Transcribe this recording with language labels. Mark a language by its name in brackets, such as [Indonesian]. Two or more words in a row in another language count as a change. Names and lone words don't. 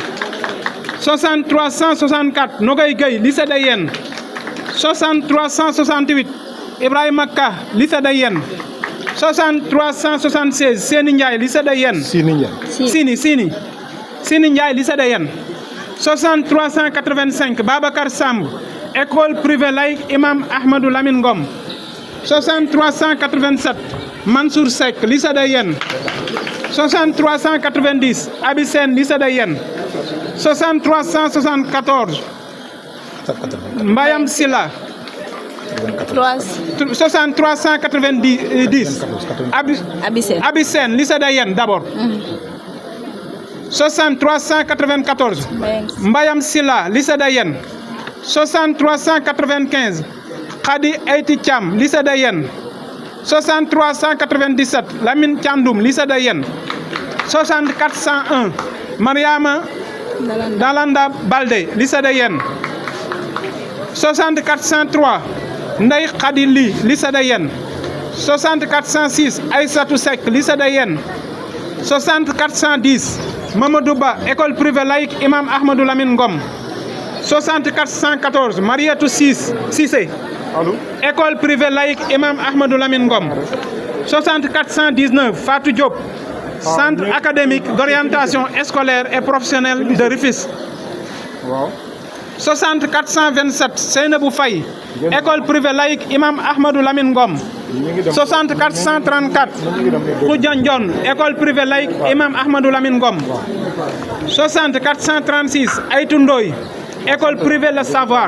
[French] 60 364, Nogay Gueye, lycée de Yen. 60 368, Ibrahima Ka, lycée de Yen. 60 376, Seni Ndiaye, lycée de Yen. Sini Ndiaye, lycée de Yen. 60 385, Babacar Samb, école privée laïque Imam Ahmadou Lamine Ngom. 60 387, Mansour Seck, lycée de Yen. 60 390, Abissène, lycée de Yen. 60 374, Mbayam Silla. 60 390, Abissène, lycée de Yen d'abord. 60 394, Mbayam Silla, lycée de Yen. 60 395, Khadi Eiti Thiam, lycée de Yen. 60 397, Lamine Thiandoum, lycée de Yen. 60 401, Mariama Dalanda Balde, lycée de Yen. 60 403, Ndeye Khadi Li, lycée de Yen. 60 406, Aïssatou Seck, lycée de Yen. 60 410, Mamadou Ba, école privée laïque Imam Ahmadou Lamine Ngom. 60 414, Mariatou Cissé, école privée laïque Imam Ahmadou Lamine Ngom. 60 419, Fatou Diop, centre académique d'orientation scolaire et professionnelle de Rufisque. 60 427, Seynabou Faye, école privée laïque Imam Ahmadou Lamine Ngom. 60 434, Koudjan Dion, école privée laïque Imam Ahmadou Lamine Ngom. 60 436, Aïtou Ndoye, école privée Le Savoir.